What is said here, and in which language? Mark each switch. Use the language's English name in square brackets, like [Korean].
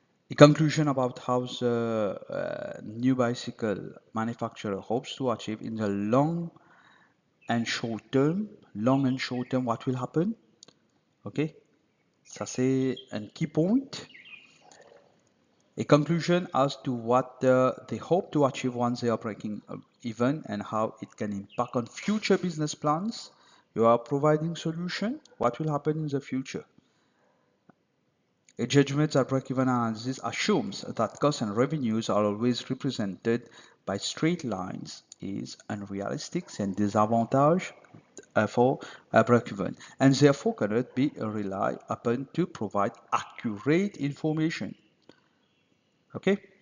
[English] A conclusion about how the new bicycle manufacturer hopes to achieve in the long and short term, what will happen? [French] Okay, ça c'est un [English] key point. A conclusion as to what they hope to achieve once they are breaking even and how it can impact on future business plans. You are providing solution. What will happen in the future? A judgment that break-even analysis assumes that costs and revenues are always represented by straight lines is unrealistic and disadvantage for break-even, and therefore cannot be relied upon to provide accurate information. Okay.